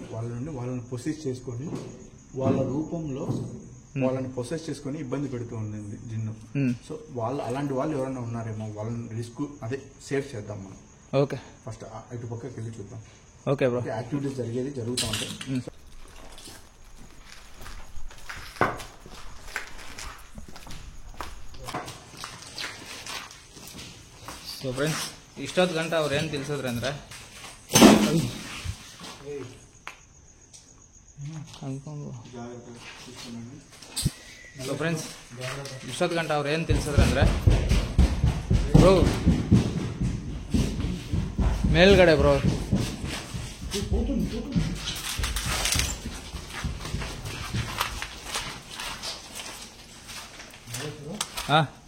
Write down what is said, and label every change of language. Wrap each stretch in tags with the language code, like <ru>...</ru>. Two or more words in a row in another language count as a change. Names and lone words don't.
<te>వాళ్ళ నుండి వాళ్ళని పొసెస్ చేసుకొని వాళ్ళ రూపంలో వాళ్ళని పొసెస్ చేసుకొని ఇబ్బంది పెడుతూ ఉండింది జిన్ను. సో వాళ్ళు అలాంటి వాళ్ళు ఎవరైనా ఉన్నారేమో, వాళ్ళని రిస్క్ అదే సేఫ్ చేద్దాం మనం. ఓకే, ఫస్ట్ ఇటు పక్కకి వెళ్ళి చూద్దాం.</te> <en>okay bro.</en> <te>యాక్టివిటీస్ జరుగుతూ ఉంటాయి.</te> <en>so friends,</en> <kn>ಇಷ್ಟೊತ್ತು ಗಂಟೆ ಅವ್ರು ಏನು ತಿಳಿಸಿದ್ರು ಅಂದರೆ</kn> <en>so friends,</en> <kn>ಇಷ್ಟೊತ್ತು ಗಂಟೆ ಅವ್ರು ಏನು ತಿಳಿಸಿದ್ರು ಅಂದರೆ, ಬ್ರೋ ಮೇಲ್ಗಡೆ ಬ್ರೋ ಹಾಂ</kn>